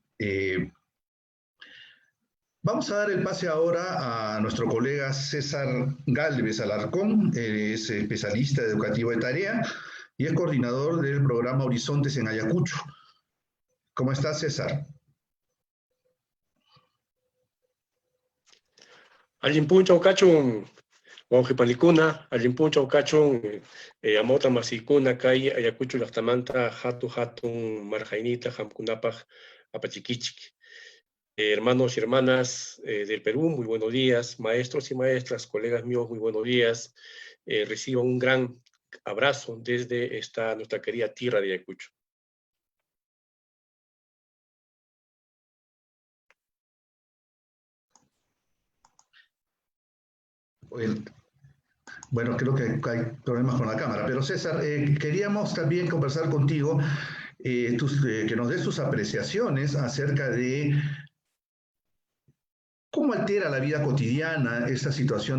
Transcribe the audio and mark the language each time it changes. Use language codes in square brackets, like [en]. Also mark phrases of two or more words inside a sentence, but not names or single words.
[es] Vamos a dar el pase ahora a nuestro colega César Gálvez Alarcón, es especialista educativo de tarea y es coordinador del programa Horizontes en Ayacucho. ¿Cómo estás, César? [qu] Allimpun chawkachun wawqipanikuna, allimpun chawkachun amota masikuna kay Ayacucho llaqtamanta hatun marjaynita hamkunapaj apachikichik. [es] Hermanos y hermanas del Perú, muy buenos días. Maestros y maestras, colegas míos, muy buenos días. Reciban un gran abrazo desde nuestra querida tierra de Ayacucho. Bueno, creo que hay problemas con la cámara, pero César, queríamos también conversar contigo, que nos des tus apreciaciones acerca de cómo altera la vida cotidiana esta situación